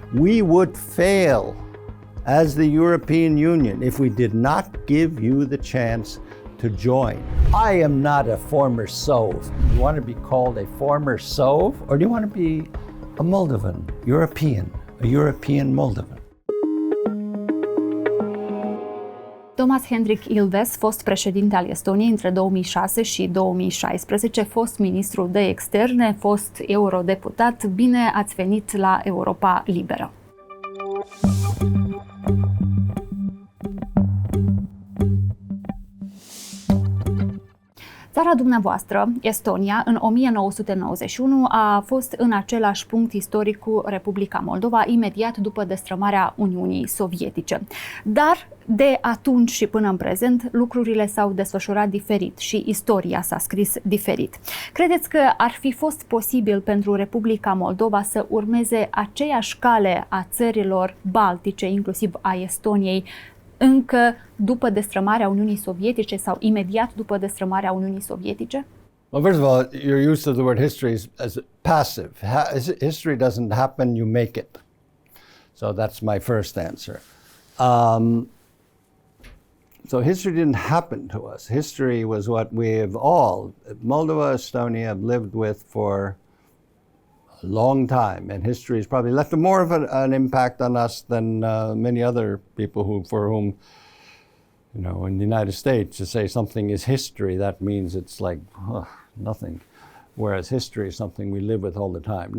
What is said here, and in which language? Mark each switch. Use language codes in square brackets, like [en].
[en] We would fail as the European Union if we did not give you the chance to join. I am not a former Sov. You want to be called a former Sov, or do you want to be a Moldovan, a European Moldovan? [ro] Toomas Hendrik Ilves, fost președinte al Estoniei între 2006 și 2016, fost ministru de externe, fost eurodeputat. Bine ați venit la Europa Liberă! Țara dumneavoastră, Estonia, în 1991 a fost în același punct istoric cu Republica Moldova, imediat după destrămarea Uniunii Sovietice. Dar de atunci și până în prezent, lucrurile s-au desfășurat diferit și istoria s-a scris diferit. Credeți că ar fi fost posibil pentru Republica Moldova să urmeze aceeași cale a țărilor baltice, inclusiv a Estoniei, încă după destrămarea Uniunii Sovietice sau imediat după destrămarea Uniunii Sovietice? [en] Well, first of all, your use of the word history is passive. History doesn't happen, you make it. So that's my first answer. So history didn't happen to us. History was what we have all, Moldova, Estonia, have lived with for a long time, and history has probably left more of an impact on us than many other people for whom, you know, in the United States, to say something is history, that means it's like nothing, whereas history is something we live with all the time.